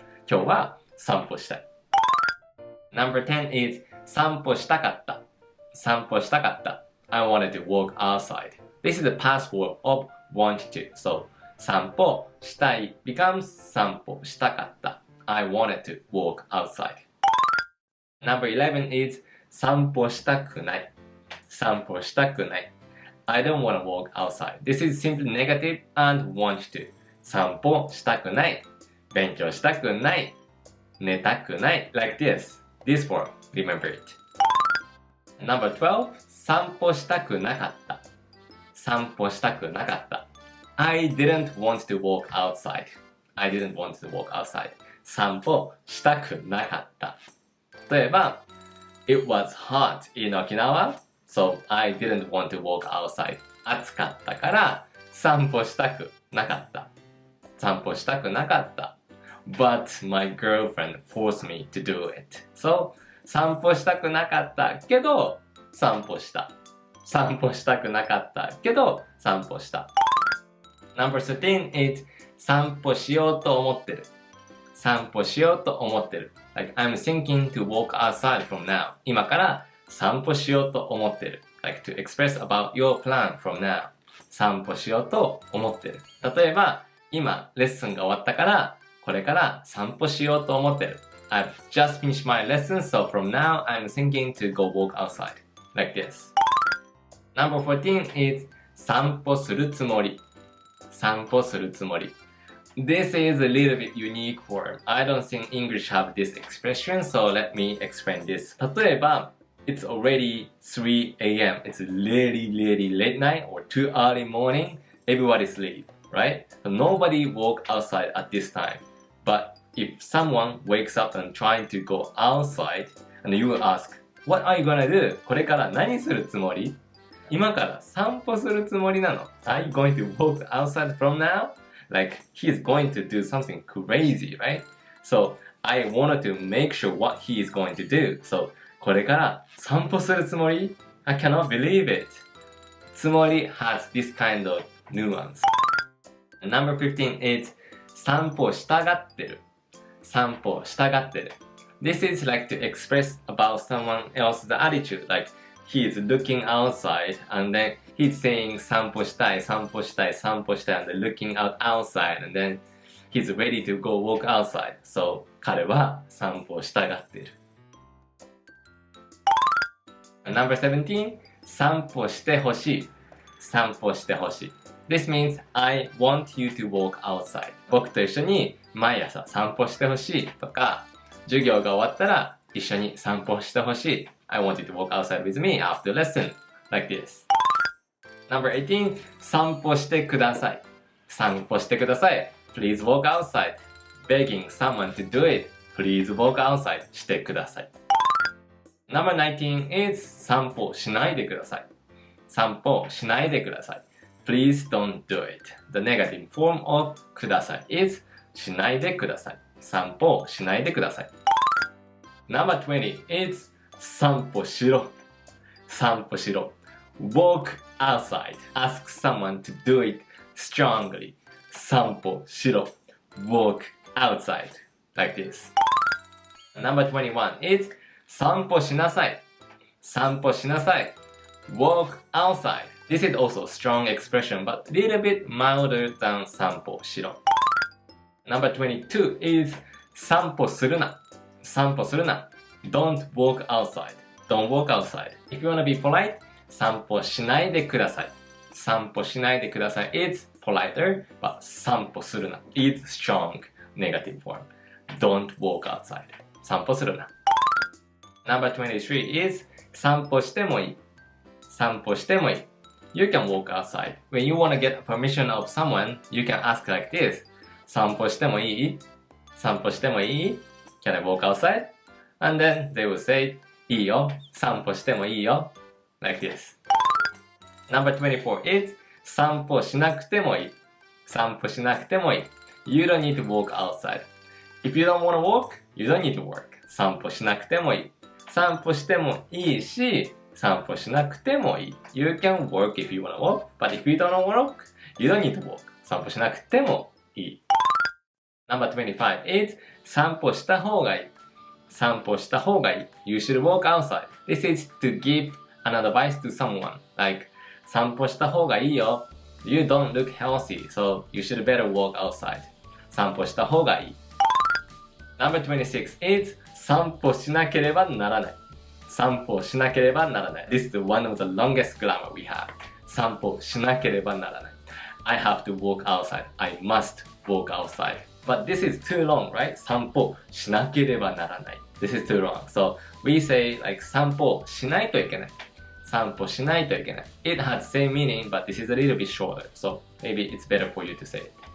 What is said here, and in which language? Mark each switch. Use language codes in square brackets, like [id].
[ja] 今日は散歩したい。 [en] Number 10 is [ja] 散歩したかった。散歩したかった。 [en] I wanted to walk outside. This is the past form of want to. So [ja] 散歩したい [en] becomes [ja] 散歩したかった。 [en] I wanted to walk outside. Number 11 is [ja] 散歩したくない。散歩したくない。 [en] I don't want to walk outside. This is simply negative and want to. [ja] 散歩したくない。勉強したくない。寝たくない。 [en] Like this. This form. Remember it. Number 12. [ja] 散歩したくなかった。散歩したくなかった。 [en] I didn't want to walk outside. I didn't want to walk outside. [ja] 散歩したくなかった。例えば、 [en] It was hot in Okinawa, so I didn't want to walk outside. [ja] 暑かったから散歩したくなかった。散歩したくなかった。 [en] But my girlfriend forced me to do it. [ja] So, 散歩したくなかったけど散歩した。散歩したくなかったけど散歩した。 [en] Number 13 is [ja] 散歩しようと思ってる。散歩しようと思ってる。 [en] Like, I'm thinking to walk outside from now. [ja] 今から散歩しようと思ってる。 [en] Like, to express about your plan from now. [ja] 散歩しようと思ってる。例えば、今、レッスンが終わったから、これから散歩しようと思ってる。 [en] I've just finished my lesson, so from now I'm thinking to go walk outside. Like this. Number 14 is [ja] 散歩するつもり。散歩するつもり。 [en] This is a little bit unique form. I don't think English have this expression, so let me explain this. [ja] 例えば、 [en] It's already 3 a.m. It's really late night or too early morning. Everybody sleep, right? So nobody walk outside at this time. But if someone wakes up and trying to go outside, and you ask, What are you gonna do? [ja] これから何するつもり？今から散歩するつもりなの？ [en] Are you going to walk outside from now? Like, he's going to do something crazy, right? So, I wanted to make sure what he is going to do. [ja] So, これから散歩するつもり？ [en] I cannot believe it. つもり has this kind of nuance. Number 15 is [ja] 散歩したがってる。散歩したがってる。 [en] This is like to express about someone else's attitude. Like, he is looking outside and then he's saying [ja] 散歩したい、散歩したい、散歩したい [en] and then looking out outside and then he's ready to go walk outside. [ja] So, 彼は散歩したがっている。 [en] Number 17, [ja] 散歩してほしい。散歩してほしい。 [en] This means I want you to walk outside. [ja] 僕と一緒に毎朝散歩してほしいとか、授業が終わったら一緒に散歩してほしい。 [en] I want you to walk outside with me after lesson. Like this. Number 18, [ja] 散歩してください。散歩してください。 [en] Please walk outside. Begging someone to do it. Please walk outside. [ja] してください。 [en] Number 19 is [ja] 散歩しないでください。散歩しないでください。 [en] Please don't do it. The negative form of ください is [ja] しないでください。散歩しないでください。 [en] Number 20 is [ja] 散歩しろ。散歩しろ。 [en] Walk outside. Ask someone to do it strongly. [ja] 散歩しろ。 [en] Walk outside. Like this. Number 21 is [ja] 散歩しなさい。散歩しなさい。 [en] Walk outside. This is also a strong expression, but a little bit milder than [ja] 散歩しろ。 [en] Number 22 is [ja] 散歩するな。散歩するな。 [en] Don't walk outside. Don't walk outside. If you want to be polite, [ja] 散歩しないでください。散歩しないでください [en] is politer, but [ja] 散歩するな [en] is strong negative form. Don't walk outside. [ja] 散歩するな。 [en] Number 23 is [ja] 散歩してもいい。散歩してもいい。 [en] You can walk outside. When you want to get permission of someone, you can ask like this. [ja] 散歩してもいい？散歩してもいい？ [en] Can I walk outside? And then they will say, [ja] いいよ。散歩してもいいよ。 [en] Like this. Number 24 is [ja] 散歩しなくてもいい。散歩しなくてもいい。 [en] You don't need to walk outside. If you don't want to walk, you don't need to work. [ja] 散歩しなくてもいい。散歩してもいいし、散歩しなくてもいい。 [en] You can walk if you wanna walk, but if you don't wanna walk, you don't need to walk. [ja] 散歩しなくてもいい。 [en] Number 25 is [ja] 散歩した方がいい。散歩した方がいい。 [en] You should walk outside. This is to give an advice to someone. [ja] Like, 散歩した方がいいよ。 [en] You don't look healthy, so you should better walk outside. [ja] 散歩した方がいい。 [en] Number 26 is [ja] 散歩しなければならない。散歩しなければならない。 [en] This is one of the longest grammar we have. [ja] 散歩しなければならない。 [en] I have to walk outside. I must walk outside. But this is too long, right? [ja] 散歩しなければならない。 [en] This is too long. So we say like [ja] 散歩しないといけない。散歩しないといけない。 [en] It has same meaning, but this is a little bit shorter. So maybe it's better for you to say it.